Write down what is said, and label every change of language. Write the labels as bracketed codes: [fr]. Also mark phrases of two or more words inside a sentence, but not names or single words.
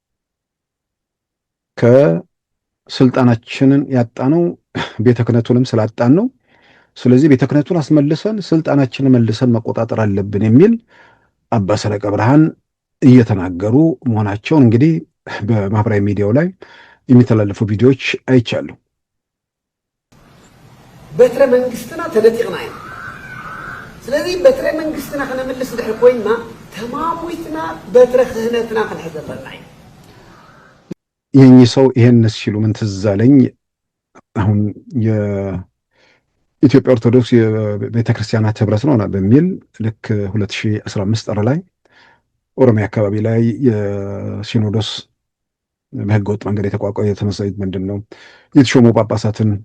[am] ከስልጣናችንን ያጣነው ቤተ ክህነቱንም ስላጣን ነው። ስለዚህ ቤተ ክህነቱን አስመልሰን ስልጣናችንን መልሰን መቆጣጠር አለብን የሚል አባ ሰረቀ ብርሃን እየተናገሩ መሆናቸውን እንግዲህ በማህበራዊ ሚዲያው ላይ የሚተላለፉ ቪዲዮዎች አይቻሉ። [ti] በትረ መንግስትና ተነጢቅና ኢና ስለዚ በትረ መንግስትና ከነምልስ ድሕሪ ኮይንና ተማሙይትና በትረ ክህነትና ክንሕዝ ኣለና ኢና [am] የኚህ ሰው ይሄን ሲሉ ምን ትዝ አለኝ አሁን የኢትዮጵያ ኦርቶዶክስ የቤተክርስቲያናት ህብረት ነው በሚል ልክ 2015 ጥር ላይ ኦሮሚያ አካባቢ ላይ የሲኖዶስ በህገ ወጥ መንገድ የተቋቋመ የተመሰረተ ምንድነው የተሾሙ ጳጳሳትን